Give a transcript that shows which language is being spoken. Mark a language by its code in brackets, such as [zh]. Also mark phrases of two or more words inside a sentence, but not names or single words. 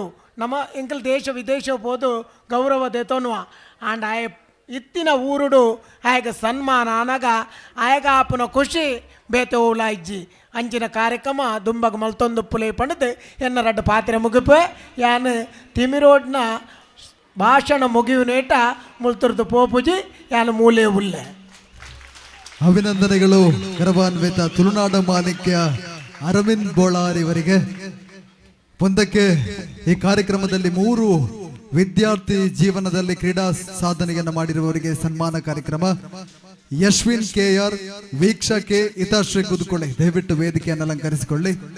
[tcy] ನಮ್ಮ ಎಂಕಲ್ ದೇಶ ವಿದೇಶ ಹೋದು ಗೌರವ ದೇತೋನುವ ಆಂಡ್ ಆಯ ಇತ್ತಿನ ಊರುಡು ಆಯಗ ಸನ್ಮಾನ ಅನಗ ಆಯಗ ಆಪನ ಖುಷಿ ಬೇತೆ ಓಲ ಇಜ್ಜಿ ಅಂಚಿನ ಕಾರ್ಯಕ್ರಮ ದುಂಬಗ ಮಲ್ತೊಂದು ಪುಲೆ ಪಣದು ಎನ್ನ ರಡ್ಡು ಪಾತ್ರೆ ಮುಗಿಪೆ ಯಾನು ತಿಮಿರೋಡ್ನ ಭಾಷಣ ಮುಗಿಯುನೇಟ ಮುಲ್ತುರ್ದು ಪೋಪುಜಿ ಯಾನು ಮೂಲೆ ಉಲ್ಲೆ. [kn] ಅಭಿನಂದನೆಗಳು ಗರ್ವಾನ್ವಿತ ತುಳುನಾಡ ಮಾಲಿಕ್ಯ ಅರವಿಂದ್ ಬೋಳಾರ್ ಇವರಿಗೆ. ಒಂದಕ್ಕೆ ಈ ಕಾರ್ಯಕ್ರಮದಲ್ಲಿ 3 ವಿದ್ಯಾರ್ಥಿ ಜೀವನದಲ್ಲಿ ಕ್ರೀಡಾ ಸಾಧನೆಯನ್ನು ಮಾಡಿರುವವರಿಗೆ ಸನ್ಮಾನ ಕಾರ್ಯಕ್ರಮ. ಯಶ್ವಿನ್ KR, ವೀಕ್ಷಾ ಕೆ, ಹಿತಾಶ್ರೀ ಕುದುಕೊಳ್ಳಿ. ದಯವಿಟ್ಟು ವೇದಿಕೆಯನ್ನು ಅಲಂಕರಿಸಿಕೊಳ್ಳಿ.